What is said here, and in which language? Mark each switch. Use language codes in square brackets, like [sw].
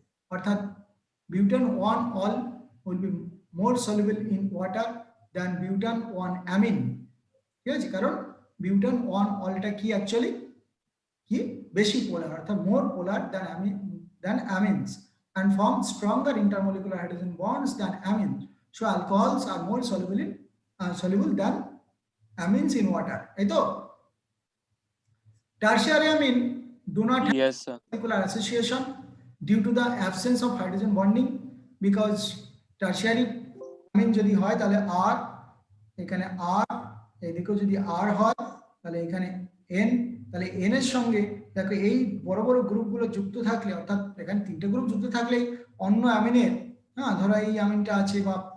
[en] অর্থাৎ butane 1 ol will be more soluble in water than butane 1 amine. [bn] ঠিক আছে, কারণ বিউটেন 1 অলটা কি অ্যাকচুয়ালি কি বেশি পোলার, অর্থাৎ [en] More polar than amines and form stronger intermolecular hydrogen bonds than amines. So alcohols are more soluble than amines in water. Eto tertiary amine do not have Yes, sir. molecular association due to the absence of hydrogen bonding, because tertiary amine [bn] যদি হয় তাহলে R, এখানে R, এদিকেও যদি R হয় তাহলে এখানে N, তাহলে N এর সঙ্গে দেখো এই বড় বড় গ্রুপগুলো যুক্ত থাকলে, অর্থাৎ এখানে তিনটে গ্রুপ যুক্ত থাকলে অন্য অ্যামিনের, ধরো এই অ্যামিনটা আছে বা